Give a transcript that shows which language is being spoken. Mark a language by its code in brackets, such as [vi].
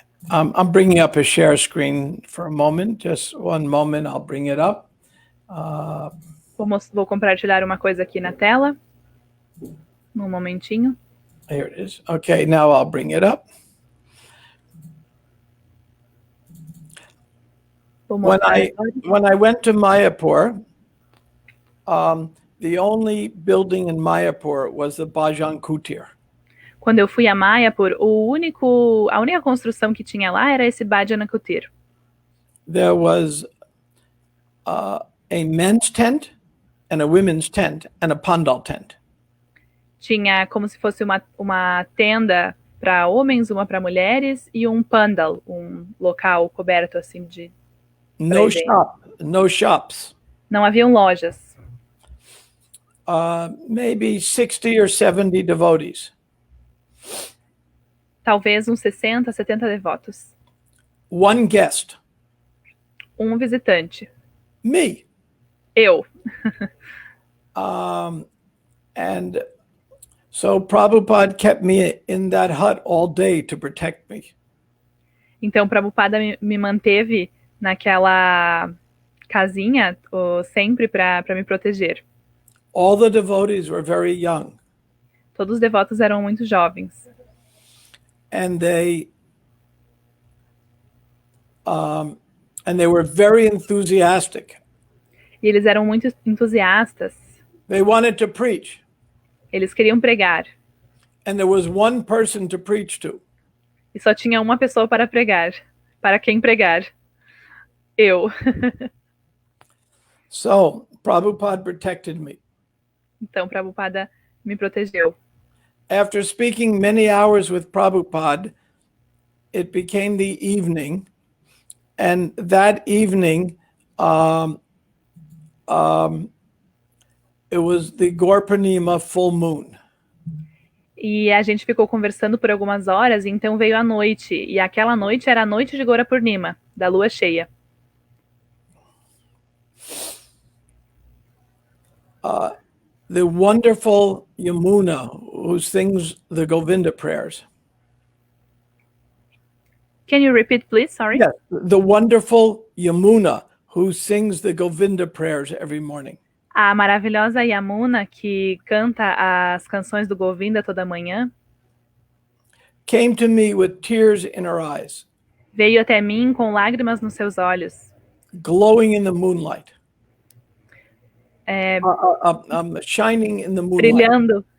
[en] I'm bringing up a share screen for a moment. Just one moment, I'll bring it up. [pt] Vou compartilhar uma coisa aqui na tela. Um momentinho. [en] Here it is. Okay, now I'll bring it up. When I went to Mayapur, the only building in Mayapur was the Bhajan Kutir. [pt] Quando eu fui a Mayapur, a única construção que tinha lá era esse Bhajan Kutir. [en] There was a men's tent and a women's tent and a pandal tent. [pt] Tinha como se fosse uma tenda para homens, uma para mulheres e um pandal, um local coberto assim de [en] No shops. [pt] Não haviam lojas. [en] Maybe 60 or 70 devotees. [pt] Talvez uns 60, 70 devotos. [en] One guest. [pt] Um visitante. [en] Me. [pt] Eu. [en] And so Prabhupada kept me in that hut all day to protect me. [pt] Então Prabhupada me manteve naquela casinha sempre para me proteger. [en] All the devotees were very young. [pt] Todos os devotos eram muito jovens. [en] And they were very enthusiastic. [pt] E eles eram muito entusiastas. [en] They wanted to preach. [pt] Eles queriam pregar. [en] And there was one person to preach to. [pt] E só tinha uma pessoa para pregar. Para quem pregar? Eu. [en] So, Prabhupada protected me. [pt] Então, Prabhupada me protegeu. [en] After speaking many hours with Prabhupada, it became the evening. And that evening, it was the Gaur Purnima full moon. [pt] E a gente ficou conversando por algumas horas, e então veio a noite. E aquela noite era a noite de Gaura Purnima, da lua cheia. [en] The wonderful Yamuna, who sings the Govinda prayers. Can you repeat, please? Sorry. Yes, the wonderful Yamuna, who sings the Govinda prayers every morning. [pt] A maravilhosa Yamuna, que canta as canções do Govinda toda manhã, [en] came to me with tears in her eyes, [pt] veio até mim com lágrimas nos seus olhos, [en] glowing in the moonlight, é, shining in the moonlight.